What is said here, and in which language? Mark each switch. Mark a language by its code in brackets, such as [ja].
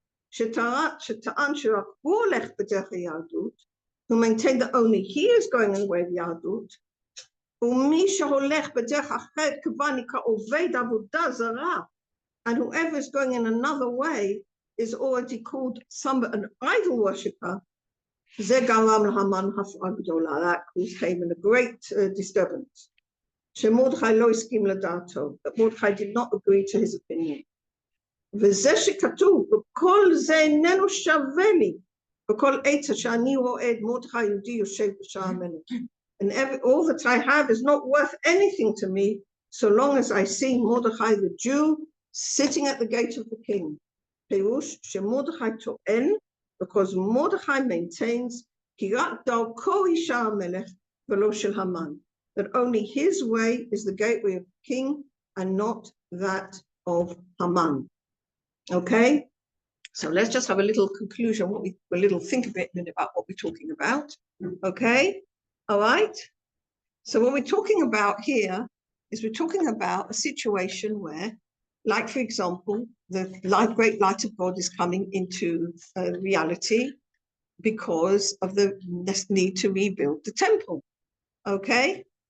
[he] שטען שרק הוא הולך בדרך היהדות, [en] who maintained that only he is going in the way of [he] יהדות, ומי שהולך בדרך אחרת כבר נקרא עובד עבודה זרה, [en] and whoever is going in another way is already called an idol worshipper, [he] זה גרם להמן הפרעה גדולה. [en] That caused Haman a great disturbance. [he] שמרדכי לא הסכים לדעתו, [en] that Mordechai did not agree to his opinion. [he] וזה שכתוב, וכל זה איננו שווה לי, וכל עצה שאני רואה את מרדכי יהודי יושב בשער המלך. [en] And all that I have is not worth anything to me, so long as I see Mordechai the Jew sitting at the gate of the king. [he] פירוש שמרדכי טוען, [en] because Mordechai maintains, [he] כי רק דרכו היא שער המלך ולא של המן. [en] That only his way is the gateway of the king and not that of Haman. Okay, so let's just have a little conclusion, a little think a bit about what we're talking about. Okay, all right. So what we're talking about here is we're talking about a situation where, like for example, the great light of God is coming into reality because of the need to rebuild the temple. Okay.